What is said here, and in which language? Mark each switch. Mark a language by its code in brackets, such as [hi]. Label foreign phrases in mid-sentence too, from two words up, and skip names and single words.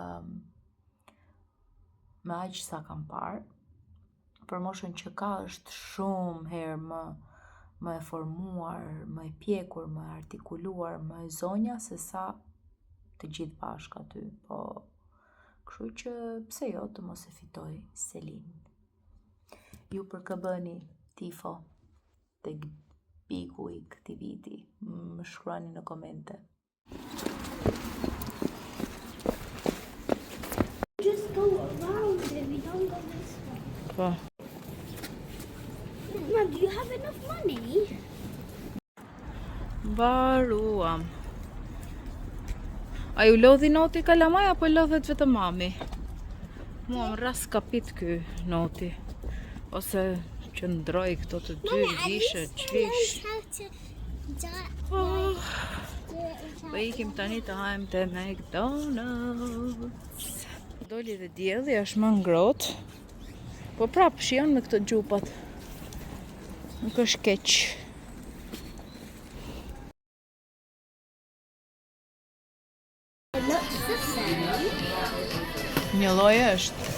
[sq] me aq sa kam parë, për moshën që ka është shumë herë më e formuar, më e pjekur, më e artikuluar, më e zonja se sa të gjithë bashkë aty, po kështu që pse jo të mos e fitoj Selin. Ju për kë bëni tifo tek biku I këtij viti? Më shkruani në komente. [en] Just go around it, we don't go this way. [sq] Po. [en] Mom, do you have enough money? [sq] Mbaruam. A ju lodhi noti kalamaj, apo lodhet vetëm mami? Mua më ras kapit ky noti. Ose që ndroj këto të dy vishe, qish. Po ikim tani të hajmë te McDonald's. Doli dhe dielli, është më ngrohtë. Po prap shijon me këto gjupat. Nuk është keq. [en] It looks the same. [sq] Një lloj është.